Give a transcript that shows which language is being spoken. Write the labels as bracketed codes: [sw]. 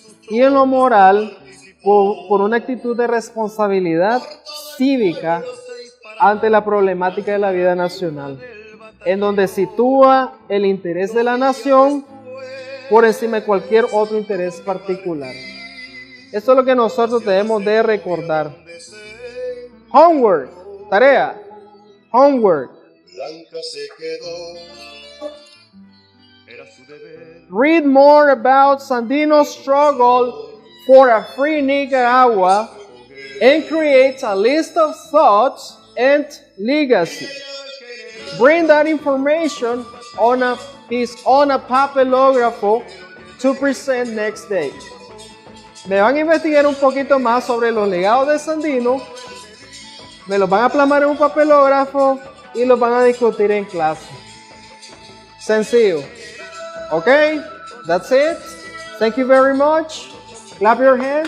[es] Y en lo moral, por una actitud de responsabilidad cívica ante la problemática de la vida nacional, en donde sitúa el interés de la nación por encima de cualquier otro interés particular. Esto es lo que nosotros debemos de recordar. [en] Homework, [es] tarea, [en] homework. Read more about Sandino's struggle for a free Nicaragua and create a list of thoughts and legacy. Bring that information on a papelógrafo to present next day. [es] Me van a investigar un poquito más sobre los legados de Sandino, me los van a plasmar en un papelógrafo y los van a discutir en clase. Sencillo. [en] Okay, that's it. Thank you very much. Clap your hands.